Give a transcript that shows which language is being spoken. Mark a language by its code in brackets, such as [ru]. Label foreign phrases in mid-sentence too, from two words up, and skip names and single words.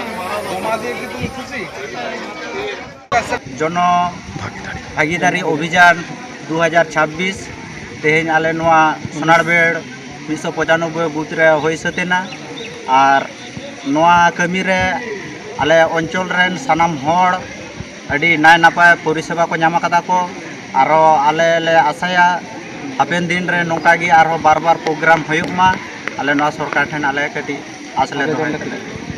[sat] জন ভাগিদারি অভিযান 2026 তেহেñ আলে নোয়া সোনারবেড় 195 বুথ রে হই সতেনা আর নোয়া কামি রে আলে অঞ্চল রেন সানাম হড় আডি নাই নাপায় পরিষেবা को ᱧᱟᱢ ᱟᱠᱟᱫᱟ ᱠᱚ ᱟᱨᱚ ᱟᱞᱮ ᱞᱮ ᱟᱥᱟᱭᱟ ᱦᱟᱯᱮᱱ ᱫᱤᱱ ᱨᱮ ᱱᱚᱝᱠᱟ ᱜᱮ ᱟᱨᱦᱚᱸ ᱵᱟᱨ ᱯᱨᱳᱜᱨᱟᱢ ᱦᱩᱭᱩᱜ ᱢᱟ ᱟᱞᱮ ᱱᱚᱣᱟ ᱥᱚᱨᱠᱟᱨ ᱴᱷᱮᱱ ᱟᱞᱮ ᱠᱟᱹᱴᱤᱡ ᱟᱥ ᱞᱮ ᱫᱚᱦᱚᱭᱮᱫᱟ।